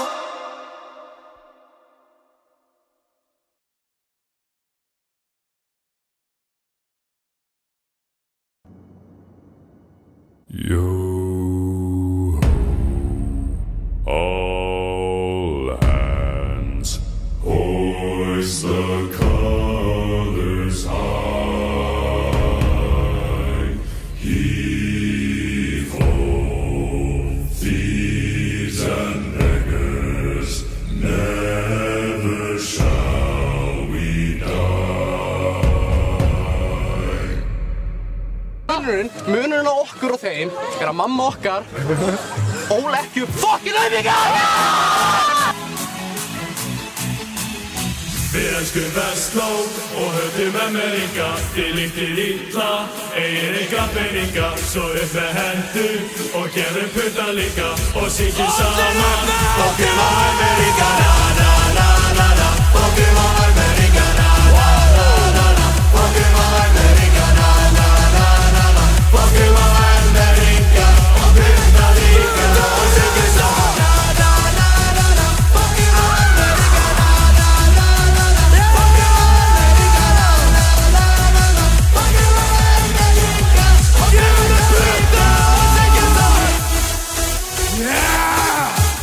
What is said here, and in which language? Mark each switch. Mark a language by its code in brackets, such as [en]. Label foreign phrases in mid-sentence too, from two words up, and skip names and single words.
[en] Yo, all hands, hoist the colors high. Heave ho, thieves and beggars, never shall we die. [is] Munurinn á okkur og þeim að mamma okkar ól ekki upp fucking auðvitað! Við elskum Vestló og höfðum MR-inga. Þið líktir illa, eigin enga peninga. Svo upp með hendur og gerum puttan líka. Og syngjum saman, fokkum á MR-inga. Na na na na na, fokkum á MR-inga. Na na na na na, fokkum á MR-inga. Na na na na na, fokkum á MR-inga. Og puttan líka og syngjum saman. Na na na na na, fokkum á MR-inga. Na na na na na, fokkum á MR-inga. Na na na na na, fokkum á MR-inga. Og gefum það putta og syngjum saman. Yeah!